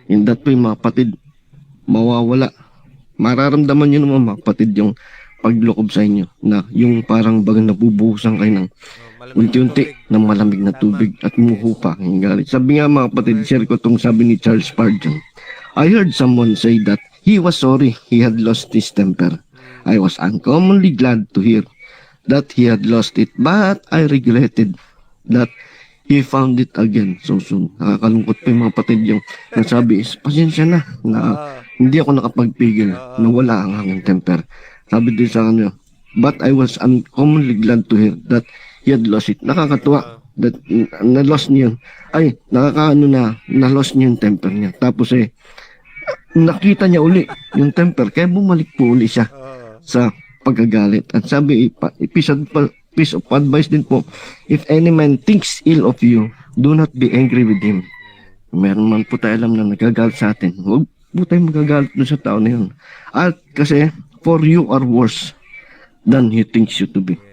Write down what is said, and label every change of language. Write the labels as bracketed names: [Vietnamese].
[Filipino] In that way mga kapatid, mawawala. Mararamdaman nyo naman mga kapatid yung paglokob sa inyo, na yung parang bagang nabubuhusan kayo ng unti-unti ng malamig na tubig at muhupa ang galit. Sabi nga mga kapatid, share ko itong sabi ni Charles Spurgeon, [English] I heard someone say that he was sorry he had lost his temper. I was uncommonly glad to hear that he had lost it, but I regretted that he found it again so soon. [Filipino] Nakakalungkot pa yung mga kapatid yung nasabi is, pasensya na hindi ako nakapagpigil na wala ang aking temper. Sabi din sa kanya, [English] but I was uncommonly glad to hear that he had lost it. [Filipino] Nakakatuwa that na-lost niya. Ay, na-lost niya yung temper niya. Tapos nakita niya uli yung temper, kaya bumalik po uli siya sa pagkagalit. At sabi, [English] piece of advice din po, if any man thinks ill of you, do not be angry with him. [Filipino] Meron man po tayo alam na nagagalit sa atin. Huwag po tayo magagalit doon sa tao na yun. At kasi, [English] for you are worse than he thinks you to be.